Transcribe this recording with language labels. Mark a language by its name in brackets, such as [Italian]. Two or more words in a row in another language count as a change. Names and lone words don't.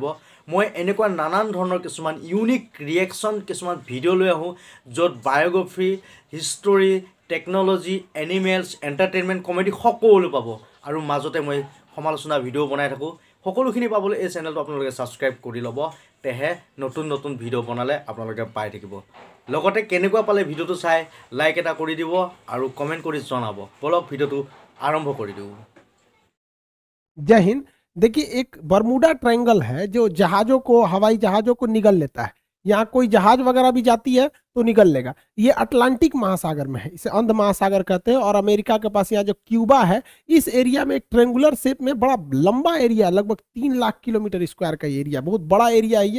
[Assamese] মই এনেকুৱা নানান ধৰণৰ কিছুমান [English] unique reaction [Assamese] কিছুমান ভিডিঅ' লৈ আহোঁ, য'ত [English] biography, history, technology, animals, entertainment, comedy [Assamese] সকলো পাব। আৰু মাজতে মই সমালোচনা ভিডিঅ' বনাই থাকোঁ। সকলোখিনি পাবলৈ এই চেনেলটো আপোনালোকে ছাবস্ক্ৰাইব কৰি ল'ব, তেহে নতুন নতুন ভিডিঅ' বনালে আপোনালোকে পাই থাকিব। লগতে কেনেকুৱা পালে ভিডিঅ'টো চাই লাইক এটা কৰি দিব আৰু কমেণ্ট কৰি জনাব। বলক ভিডিঅ'টো [Hindi] आरंभ कर दूँ। जय हिंद। देखिए, एक बरमूडा ट्रायंगल है जो जहाजों को, हवाई जहाजों को निगल लेता है। यहाँ कोई जहाज वगैरह भी जाती है तो निगल लेगा। ये अटलांटिक महासागर में है, इसे अंध महासागर कहते हैं। और अमेरिका के पास यहाँ जो क्यूबा है, इस एरिया में एक [English] triangular shape [Hindi] में बड़ा लंबा एरिया, लगभग 3 लाख [English] kilometre square [Hindi] का एरिया, बहुत बड़ा एरिया है ये।